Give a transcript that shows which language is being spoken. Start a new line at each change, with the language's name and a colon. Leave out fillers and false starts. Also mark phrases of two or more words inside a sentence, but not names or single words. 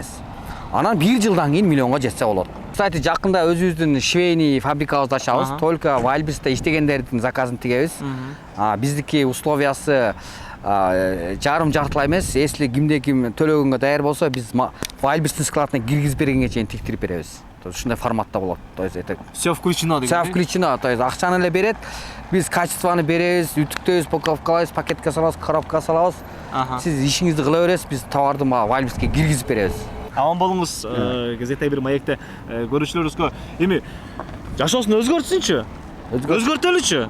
Kyrgyz: Анан 1 жылдан кийин миллионго жетсе болот. Кстати, жакында өзүбүздүн швейный фабрикабызды ачабыз. Только Wildberries'te иштегендердин заказын тигебиз. Биздики условиясы жарым жартылай эмес. Если кимде ким төлөгөнгө даяр болсо, биз Wildberries'тин складына киргизип бергенге чейин тиктирип беребиз. Ушундай форматта болот.
Russian: То есть это всё включено
Kyrgyz: деген.
Russian: Всё включено. То есть
Kyrgyz: акчаны эле берет, биз качествоны беребиз, үтүктөйбүз, упаковкалайбыз, пакетке салабыз, коробкага салабыз. Сиз ишиңизди кыла бересиз, биз товарды Wildberries'ке киргизип беребиз. Аман болуңуз, газета бир маекте көрүүчүлөрүбүзгө. Эми жашоосун өзгөртсүнчү. Өзгөртөлүчү.